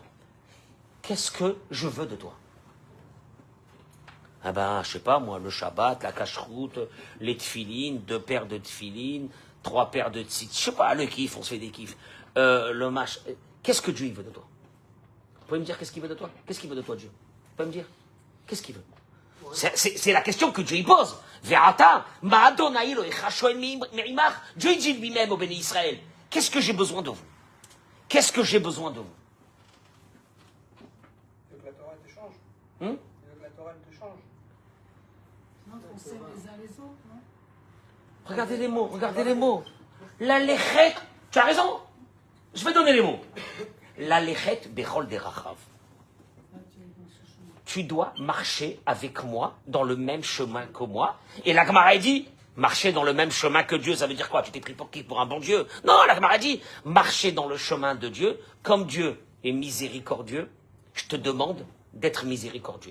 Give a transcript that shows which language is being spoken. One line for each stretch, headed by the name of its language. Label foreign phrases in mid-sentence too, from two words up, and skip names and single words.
French: Qu'est-ce que je veux de toi? Ah ben, je sais pas, moi, le Shabbat, la cacheroute, les tefilines, 2 paires de tefilines, 3 paires de tzitzit, je sais pas, le kiff, on se fait des kiffs, le mâche. Qu'est-ce que Dieu, il veut de toi? Vous pouvez me dire qu'est-ce qu'il veut de toi? Qu'est-ce qu'il veut de toi, Dieu? Vous pouvez me dire? Qu'est-ce qu'il veut? C'est la question que Dieu y pose.
Hebrew: ועתה, מה אדני אלהיך שאל מעמך.
French: Dieu dit lui-même au béni Israël, qu'est-ce que j'ai besoin de vous? Qu'est-ce que j'ai besoin de vous? Il veut que la Torah te change. Il veut que la Torah te change. Non, qu'on s'aime les uns les autres, non? Regardez les mots. La lechet, tu as raison. Je vais donner les mots.
Hebrew: ללכת בכל דרכיו.
French: Tu dois marcher avec moi dans le même chemin que moi. Et la Gemara dit, marcher dans le même chemin que Dieu, ça veut dire quoi? Tu t'es pris pour qui? Pour un bon Dieu? Non, la Gemara dit, marcher dans le chemin de Dieu, comme Dieu est miséricordieux, je te demande d'être miséricordieux.